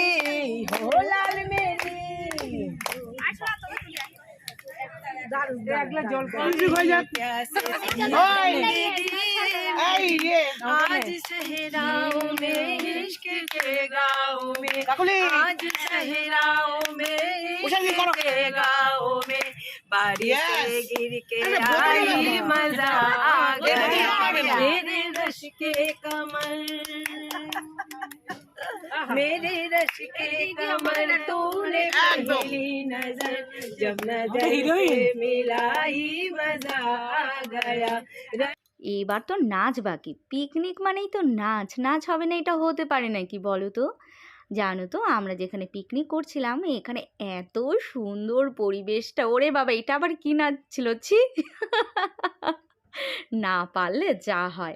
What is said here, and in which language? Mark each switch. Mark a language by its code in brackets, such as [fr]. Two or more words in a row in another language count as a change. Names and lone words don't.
[hi] आज सहराओं में इश्क के गाँव में आज सहराओं में इश्क के गाँव में बारिश से गिर के आई मजा आ गया मेरे रश के कमर मेरे रश के कमर तूने पहली नजर जब नजर से मिला ही मजा आ गया। [bn] এবার তো নাচ বাকি। পিকনিক মানেই তো নাচ, নাচ হবে না এটা হতে পারে নাকি বলো তো? জানো তো আমরা যেখানে পিকনিক করছিলাম এখানে এত সুন্দর পরিবেশটা, ওরে বাবা এটা আবার কি নাচ ছিল ছি না পারলে যা হয়।